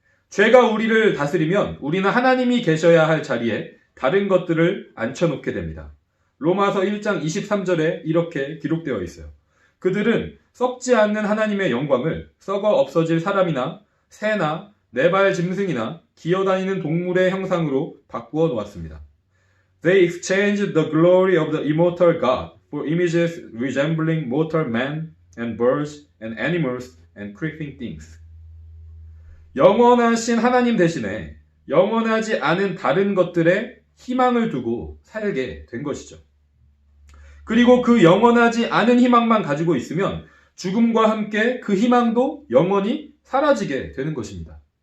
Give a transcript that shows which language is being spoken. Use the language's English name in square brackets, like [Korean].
[Korean] 죄가 우리를 다스리면 우리는 하나님이 계셔야 할 자리에 다른 것들을 앉혀놓게 됩니다. 로마서 1장 23절에 이렇게 기록되어 있어요. 그들은 썩지 않는 하나님의 영광을 썩어 없어질 사람이나 새나 네 발 짐승이나 기어다니는 동물의 형상으로 바꾸어 놓았습니다. [English] They exchanged the glory of the immortal God for images resembling mortal men and birds and animals and creeping things. [Korean] 영원하신 하나님 대신에 영원하지 않은 다른 것들에 희망을 두고 살게 된 것이죠. 그리고 그 영원하지 않은 희망만 가지고 있으면 죽음과 함께 그 희망도 영원히 사라지게 되는 것입니다.